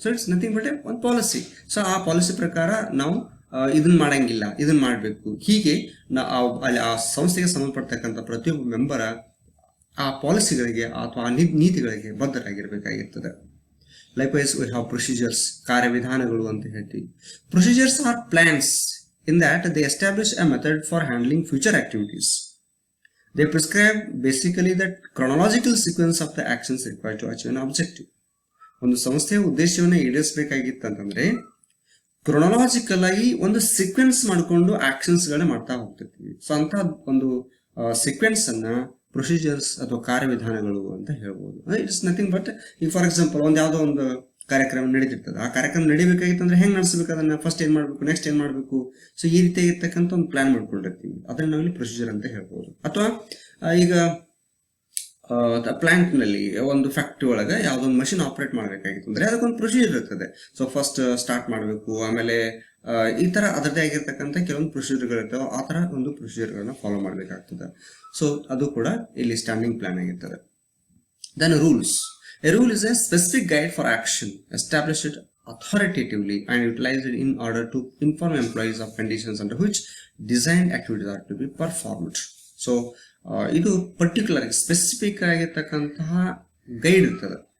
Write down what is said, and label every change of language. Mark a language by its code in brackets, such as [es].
[en] so it's nothing but [kn] ಒಂದು policy. So ಆ policy ಪ್ರಕಾರ ನಾವು ಇದನ್ನ ಮಾಡಂಗಿಲ್ಲ, ಇದನ್ನ ಮಾಡಬೇಕು, ಹೀಗೆ ಅಲ್ಲಿ ಆ ಸಂಸ್ಥೆಗೆ ಸಂಬಂಧಪಡ್ತಕ್ಕಂಥ ಪ್ರತಿಯೊಬ್ಬ ಮೆಂಬರ್ ಆ ಪಾಲಿಸಿಗಳಿಗೆ ಅಥವಾ ಆ ನೀತಿಗಳಿಗೆ ಬದ್ಧರಾಗಿರ್ಬೇಕಾಗಿರ್ತದೆ. [en] likewise we have procedures, [kn] ಕಾರ್ಯವಿಧಾನಗಳು ಅಂತ ಹೇಳ್ತೀವಿ. [en] Procedures are plans in that they establish a method for handling future activities. They prescribe basically that chronological sequence of the actions required to achieve an objective. [kn] ಒಂದು ಸಂಸ್ಥೆಯ ಉದ್ದೇಶವನ್ನು ಈಡೇರಿಸಬೇಕಾಗಿತ್ತಂತಂದ್ರೆ chronological ಆಗಿ ಒಂದು sequence ಮಾಡಿಕೊಂಡು actions ಗಳನ್ನ ಮಾಡ್ತಾ ಹೋಗ್ತಿರ್ತೀವಿ. ಸೊ ಅಂತ ಒಂದು ಸೀಕ್ವೆನ್ಸ್ ಅನ್ನ ಪ್ರೊಸೀಜರ್ಸ್ ಅಥವಾ ಕಾರ್ಯವಿಧಾನಗಳು ಅಂತ ಹೇಳ್ಬೋದು. [en] it's nothing but [kn] ಈಗ ಫಾರ್ ಎಕ್ಸಾಂಪಲ್ ಒಂದ್ ಯಾವ್ದೋ ಒಂದು ಕಾರ್ಯಕ್ರಮ ನಡೀತಿರ್ತದೆ. ಆ ಕಾರ್ಯಕ್ರಮ ನಡಿಬೇಕಾಗಿತ್ತಂದ್ರೆ ಹೆಂಗ್ ನಡೆಸಬೇಕು, ಅದನ್ನ ಫಸ್ಟ್ ಏನ್ ಮಾಡ್ಬೇಕು, ನೆಕ್ಸ್ಟ್ ಏನ್ ಮಾಡ್ಬೇಕು. ಸೊ ಈ ರೀತಿಯಾಗಿರ್ತಕ್ಕಂಥ ಒಂದು ಪ್ಲಾನ್ ಮಾಡ್ಕೊಂಡಿರ್ತೀವಿ. ಅದನ್ನ ನಾವಿಲ್ಲಿ ಪ್ರೊಸೀಜರ್ ಅಂತ ಹೇಳ್ಬೋದು. ಅಥವಾ ಈಗ ಪ್ಲಾಂಟ್ ನಲ್ಲಿ ಒಂದು ಫ್ಯಾಕ್ಟ್ರಿ ಒಳಗೆ ಯಾವ್ದೊಂದು ಮಷಿನ್ ಆಪರೇಟ್ ಮಾಡ್ಬೇಕಾಗಿತ್ತು ಅಂದ್ರೆ ಅದಕ್ಕೊಂದು ಪ್ರೊಸೀಜರ್ ಇರ್ತದೆ. ಸೊ ಫಸ್ಟ್ ಸ್ಟಾರ್ಟ್ ಮಾಡಬೇಕು, ಆಮೇಲೆ ಈ ತರ ಅದರದೇ ಆಗಿರ್ತಕ್ಕಂಥ ಕೆಲವೊಂದು ಪ್ರೊಸೀಜರ್ಗಳು ಇರ್ತವೆ. ಆ ತರ ಒಂದು ಪ್ರೊಸೀಜರ್ಗಳನ್ನ ಫಾಲೋ ಮಾಡ್ಬೇಕಾಗ್ತದೆ. ಸೊ ಅದು ಕೂಡ ಇಲ್ಲಿ ಸ್ಟ್ಯಾಂಡಿಂಗ್ ಪ್ಲಾನ್ ಆಗಿರ್ತದೆ. [en] Then rules. A rule is a specific guide for action established authoritatively and utilized in order to inform employees of conditions under which designed activities are to be performed. [kn] So ಇದು particular specific ಆಗಿರ್ತಕ್ಕಂತಹ guide ಇರ್ತದೆ.